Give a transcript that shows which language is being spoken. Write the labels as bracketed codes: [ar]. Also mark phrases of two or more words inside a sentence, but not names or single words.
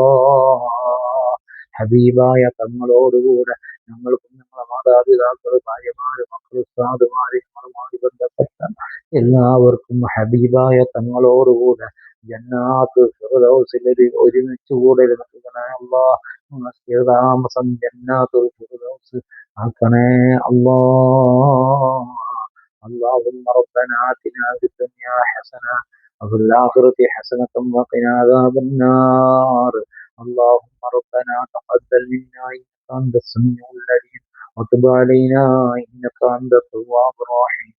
[ml] ഹബീബായ തങ്ങളോടുകൂടെ ഞങ്ങൾക്കും ഞങ്ങളെ മാതാപിതാക്കൾ, ഭാര്യമാര്, മക്കൾ, ഉസ്താദുമാര്, ഞങ്ങളുമായി ബന്ധപ്പെട്ട എല്ലാവർക്കും ഹബീബായ തങ്ങളോടുകൂടെ ജന്നാത്ത് ഫിർദൗസിൽ ഒരുമിച്ച് കൂടൽ നൽകണേ അല്ലാ. താമസം ജന്നാത്തുൽ ഫിർദൗസ് ആക്കണേ അല്ലാ. [ar] اللهم ربنا آتنا في الدنيا حسنة وفي الآخرة حسنة وقنا عذاب النار. اللهم ربنا تقبل منا إنك أنت السميع العليم وتب علينا إنك أنت التواب الرحيم.